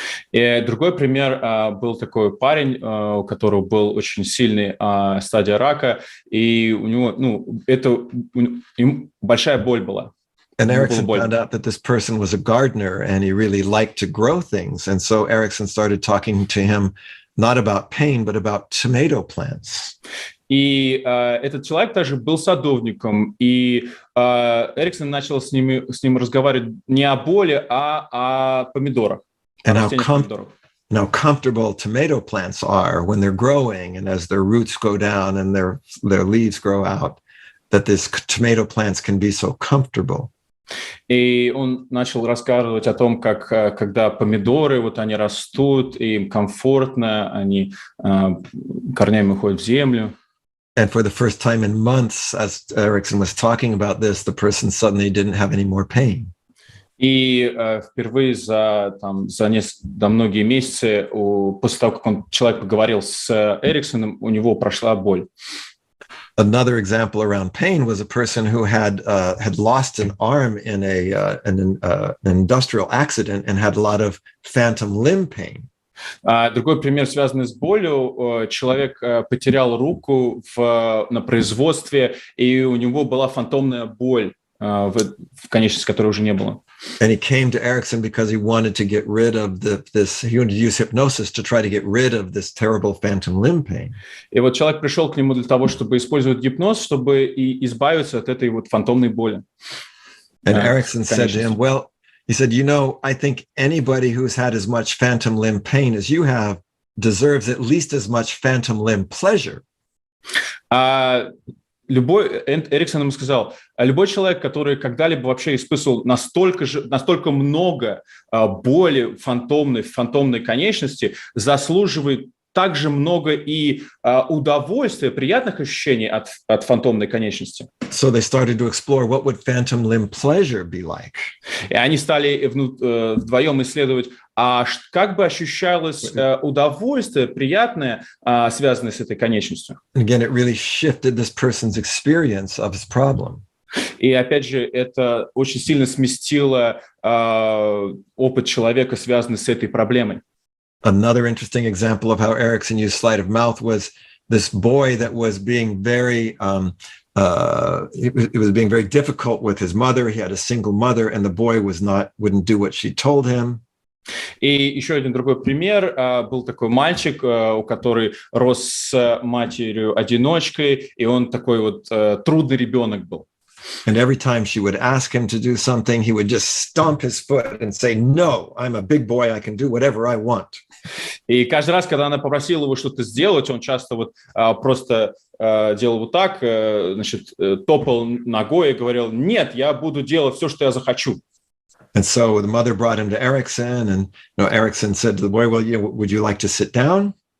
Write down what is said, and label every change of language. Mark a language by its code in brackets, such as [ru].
[ru] И другой пример был такой парень, у которого был очень сильный стадия рака, и у него, большая боль была. [en] And Erickson found out that this person was a gardener and he really liked to grow things. And so Erickson started talking to him not about pain, but about tomato plants. [ru] И этот человек также был садовником, и Эриксон начал с ним разговаривать не о боли, а о помидорах. [en] And how comfortable tomato plants are when they're growing and as their roots go down and their leaves grow out, that these tomato plants can be so comfortable. [ru] И он начал рассказывать о том, как когда помидоры, они растут, и им комфортно, они корнями уходят в землю. [en] And for the first time in months, as Erickson was talking about this, the person suddenly didn't have any more pain. [ru] И впервые за многие месяцы, после того, как человек поговорил с Эриксоном, у него прошла боль. [en] Another example around pain was a person who had lost an arm in an industrial accident and had a lot of phantom limb pain. [ru] Другой пример, связанный с болью. Человек потерял руку на производстве, и у него была фантомная боль в конечности, которой уже не было. [en] And he came to Erickson because he wanted to get rid of he wanted to use hypnosis to try to get rid of this terrible phantom limb pain. [ru] И вот человек пришел к нему для того, чтобы использовать гипноз, чтобы и избавиться от этой вот фантомной боли. [en] And Erickson said to him, well, he said, I think anybody who's had as much phantom limb pain as you have deserves at least as much phantom limb pleasure. [ru] Эриксон ему сказал, любой человек, который когда-либо вообще испытывал настолько много боли фантомной конечности, заслуживает также много и удовольствия, приятных ощущений от фантомной конечности. [en] So they started to explore what would phantom limb pleasure be like. [ru] И они стали вдвоем исследовать, как бы ощущалось удовольствие, приятное, связанное с этой конечностью. [en] Again, it really shifted this person's experience of his problem. [ru] И опять же, это очень сильно сместило опыт человека, связанный с этой проблемой. [en] Another interesting example of how Erickson used sleight of mouth was this boy that was being very it was being very difficult with his mother. He had a single mother, and the boy wouldn't do what she told him. [ru] И еще один другой пример. Был такой мальчик, у который рос с матерью-одиночкой, и он такой вот трудный ребенок был. [en] And every time she would ask him to do something, he would just stomp his foot and say, "No, I'm a big boy. I can do whatever I want." [ru] И каждый раз, когда она попросила его что-то сделать, он часто вот просто делал вот так, значит, топал ногой и говорил: "Нет, я буду делать все, что я захочу." [en] And so the mother brought him to Erickson, and Erickson said to the boy, "Well, would you like to sit down?"